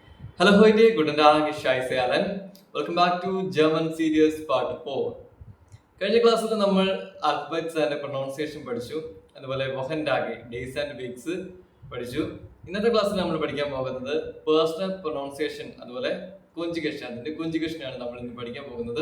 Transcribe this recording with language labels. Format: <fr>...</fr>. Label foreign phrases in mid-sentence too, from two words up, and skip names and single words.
<de>Hello heute, guten Tag, ich heiße Alan.</de> <en>Welcome back to German Series Part 4.</en> <ml>കഴിഞ്ഞ ക്ലാസ്സിൽ നമ്മൾ</ml> <en>alphabets and pronunciation</en> <ml>പഠിച്ചു. അതുപോലെ വൊക്കൻഡാഗ്</ml> <en>days and weeks</en> <ml>പഠിച്ചു. ഇന്നത്തെ ക്ലാസ്സിൽ നമ്മൾ പഠിക്കാൻ പോകുന്നത്</ml> <en>personal pronunciation</en> <ml>അതുപോലെ കോഞ്ചുഗേഷൻ. അതിന്റെ കോഞ്ചുഗേഷനാണ് നമ്മൾ ഇന്ന് പഠിക്കാൻ പോകുന്നത്.</ml>